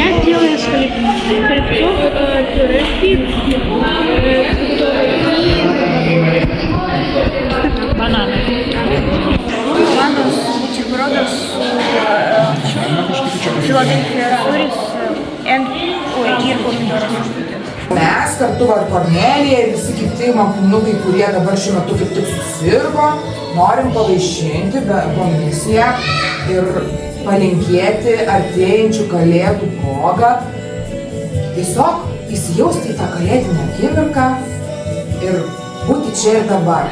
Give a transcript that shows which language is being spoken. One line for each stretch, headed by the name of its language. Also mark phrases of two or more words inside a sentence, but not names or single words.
Russian: Я делаю из хлебцов пюрешки и бананы. Бананы с бутербродом с Филадельфия сорис и помидором.
Lithuanian: Mes kartu var Kornelija ir visi kiti mokiniukai, kurie dabar šiuo metu kaip tik susirgo, norim pavaišinti komisiją ir palinkėti artėjančių kalėdų progą. Tiesiog įsijausti į tą kalėdinę akimirką ir būti čia ir dabar.